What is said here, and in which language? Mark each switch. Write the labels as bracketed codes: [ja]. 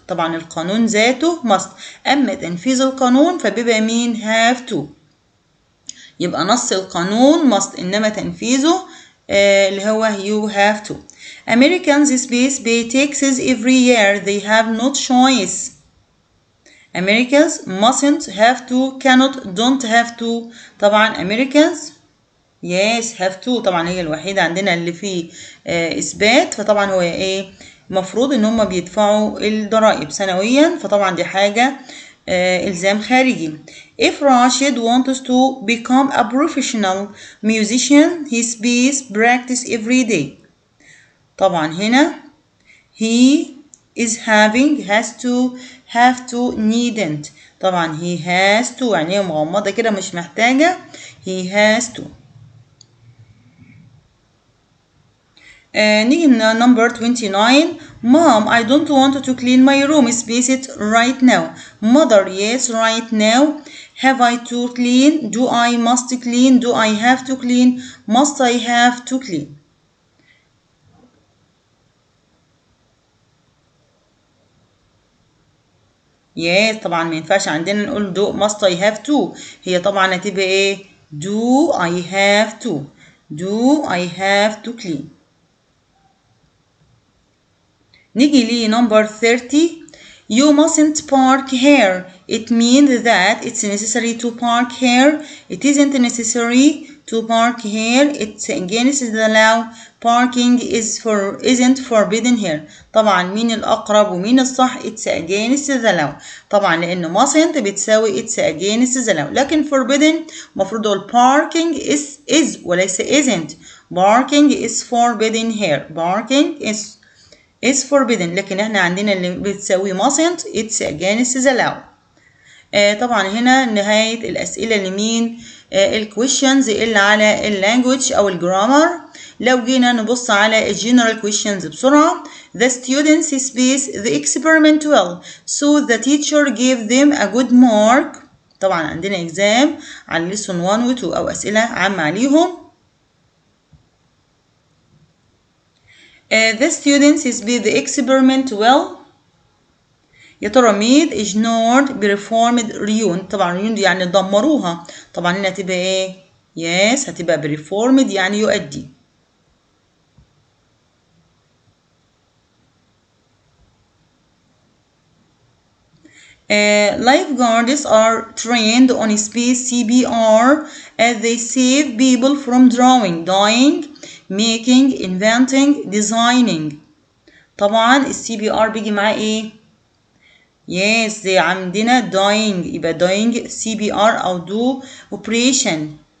[ar] طبعا القانون ذاته must. أما تنفيذ القانون فبيبقى مين؟ have to. يبقى نص القانون must إنما تنفيذه اللي هو you have to. [en] Americans space pay taxes every year. They have no choice. Americans mustn't, have to, cannot, don't have to. طبعا Americans yes have to. [ar] طبعا هي الوحيدة عندنا اللي فيه إثبات، فطبعا هو إيه مفروض إن هم بيدفعوا الضرائب سنويا، فطبعا دي حاجة إلزام خارجي. [en] if Rashid wants to become a professional musician he space practice every day. [ar] طبعا هنا [en] he is having, has to, have to, needn't. [ar] طبعا [en] he has to [ar] يعني هي مغمضة كده مش محتاجة he has to. نيجي [en] number 29. Mom, I don't want to clean my room. Space it right now. Mother, yes, right now. Have I to clean? Do I must clean? Do I have to clean? Must I have to clean? yes [ar] طبعا ما ينفعش عندنا نقول [en] do must I have to. [ar] هي طبعا هتبقى ايه [en] do I have to. do I have to clean. [ar] نيجي لي number 30. [en] You mustn't park here. It means that it's necessary to park here. It isn't necessary to park here. It's against the law. Parking isn't forbidden here. [ar] طبعا مين الأقرب ومين الصح؟ [en] It's against the law. [ar] طبعا لأن mustn't بتساوي [en] it's against the law. [ar] لكن forbidden مفروض أقول parking is وليس isn't. [en] Parking is forbidden here. Parking is forbidden. [ar] لكن احنا عندنا اللي بتساوي mustn't [en] it's against the law. [ar] طبعا هنا نهاية الأسئلة لمين؟ الquestions اللي على اللانجوج أو الجرامر. لو جينا نبص على general questions بسرعة. [en] The students space the experiment well so the teacher gave them a good mark. [ar] طبعا عندنا exam على lesson 1 و 2 أو أسئلة عامة عليهم. [en] The students space the experiment well. [ar] يا ترى [en] made ignored performed ruined. [ar] طبعا ruined يعني دمروها. طبعا هنا هتبقى ايه؟ yes هتبقى performed يعني يؤدي. [en] Lifeguards are trained on space CPR as they save people from drowning, dying, making, inventing, designing. [ar] طبعا CPR بيجي معاه ايه؟ yes زي عندنا dying يبقى dying CPR أو do operation.